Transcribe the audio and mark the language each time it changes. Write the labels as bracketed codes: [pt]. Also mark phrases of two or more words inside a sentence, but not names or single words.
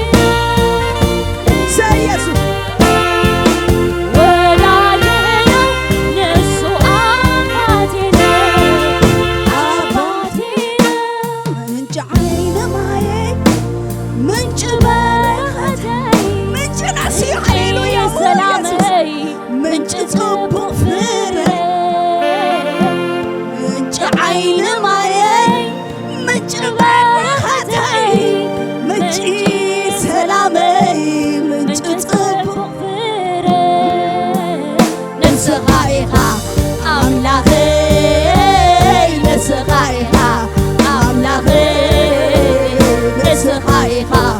[am] ኢየሱስ ወዳጄ ነው እሱ አባቴ ነው አባቴ ነው [ti] ምንጭ ዓይነ ማየት ምንጭ በረከተይ ምንጭ ናሲ ሃሌሉያ ሰላመይ ምንጭ ጽቡቕ ፍረ ምንጭ ዓይነ ማየት ምንጭ በረከተይ ምንጭ ሰላመይ ምንጭ ጽቡቕ ፍረ ንስኻ ኢኻ ኣምላኸይ ንስኻ ኢኻ ኣምላኸይ ንስኻ ኢኻ